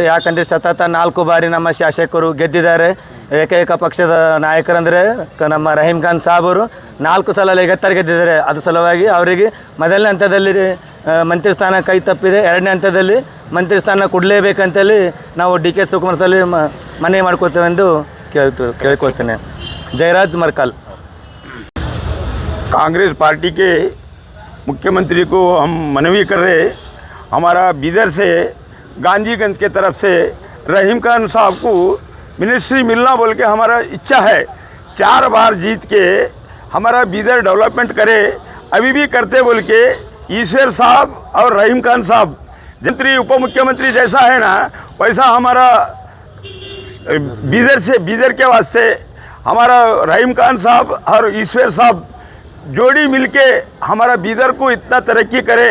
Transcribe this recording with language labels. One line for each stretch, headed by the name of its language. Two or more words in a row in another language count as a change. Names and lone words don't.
Kannada: ಯಾಕಂದರೆ ಸತತ 4 ಬಾರಿ ನಮ್ಮ ಶಾಸಕರು ಗೆದ್ದಿದ್ದಾರೆ. ಏಕೈಕ ಪಕ್ಷದ ನಾಯಕರಂದರೆ ನಮ್ಮ ರಹೀಂ ಖಾನ್ ಸಾಹೇಬರು 4 ಸಲ ಲಗಾತಾರ್ ಗೆದ್ದಿದ್ದಾರೆ. ಅದು ಸಲುವಾಗಿ ಅವರಿಗೆ ಮೊದಲನೇ ಹಂತದಲ್ಲಿ ಮಂತ್ರಿ ಸ್ಥಾನ ಕೈ ತಪ್ಪಿದೆ. 2ನೇ ಹಂತದಲ್ಲಿ ಮಂತ್ರಿ ಸ್ಥಾನ ಕೊಡಲೇಬೇಕಂತೇಳಿ ನಾವು ಡಿ.ಕೆ. ಶಿವಕುಮಾರ್ ಸಲ್ಲಿ ಮನವಿ ಮಾಡ್ಕೊತೇವೆಂದು ಕೇಳ್ಕೊಳ್ತೇನೆ. ಜಯರಾಜ್ ಮರ್ಕಲ್.
Hindi: कांग्रेस पार्टी के मुख्यमंत्री को हम मनवी कर रहे, हमारा बीदर से गांधीगंज के तरफ से रहीम खान साहब को मिनिस्ट्री मिलना बोल के हमारा इच्छा है. 4 बार जीत के हमारा बीदर डेवलपमेंट करे, अभी भी करते बोल के ईश्वर साहब और रहीम खान साहब मंत्री उप मुख्यमंत्री जैसा है ना वैसा हमारा बीदर के वास्ते हमारा रहीम खान साहब और ईश्वर साहब जोड़ी मिलके हमारा बीदर को इतना तरक्की करे.